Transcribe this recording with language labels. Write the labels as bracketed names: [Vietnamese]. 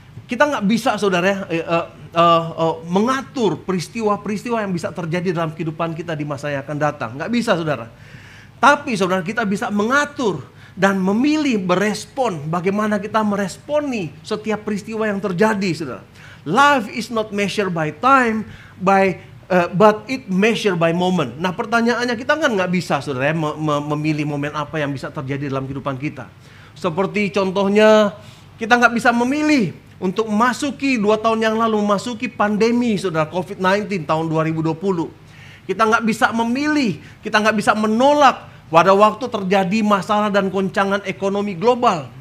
[Indonesian] Kita nggak bisa, saudara ya, mengatur peristiwa-peristiwa yang bisa terjadi dalam kehidupan kita di masa yang akan datang. Nggak bisa, saudara. Tapi saudara, kita bisa mengatur dan memilih berespon. Bagaimana kita meresponi setiap peristiwa yang terjadi, saudara. [English] Life is not measured by time, but it measured by moment. [Indonesian] Nah, pertanyaannya, kita kan nggak bisa, saudara ya, memilih momen apa yang bisa terjadi dalam kehidupan kita. Seperti contohnya, kita nggak bisa memilih untuk memasuki 2 tahun yang lalu, memasuki pandemi, saudara, COVID-19 tahun 2020. Kita nggak bisa memilih, kita nggak bisa menolak pada waktu terjadi masalah dan goncangan ekonomi global.